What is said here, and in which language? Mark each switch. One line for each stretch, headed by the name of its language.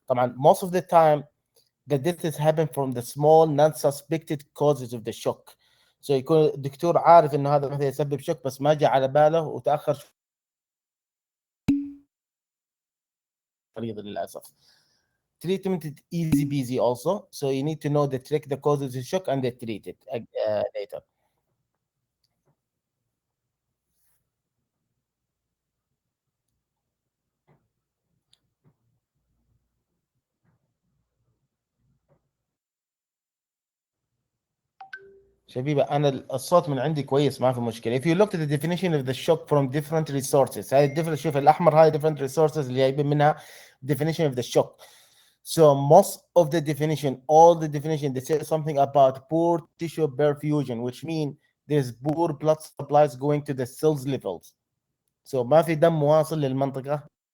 Arabic: طبعا
English: most of the time the death happen from the small non-suspected causes of the shock.
Arabic: So يكون الدكتور عارف انه هذا مثلا يسبب شوك بس ما جاء على باله وتاخر مريض للاسف.
English: Treatment is easy peasy also, so you need to know the trick, the causes of the shock, and they treat it later.
Arabic: شبيبة أنا الصوت من عندي كويس ما في مشكلة.
English: If you look at the definition of the shock from different resources,
Arabic: هاي
English: different،
Arabic: شوف الأحمر هاي
English: different resources
Arabic: اللي جايبين منها
English: definition of the shock. So most of the definition, all the definition, they say something about poor tissue perfusion, which means there's poor blood supplies going to the cells levels.
Arabic: So ما في دم واصل للمنطقة.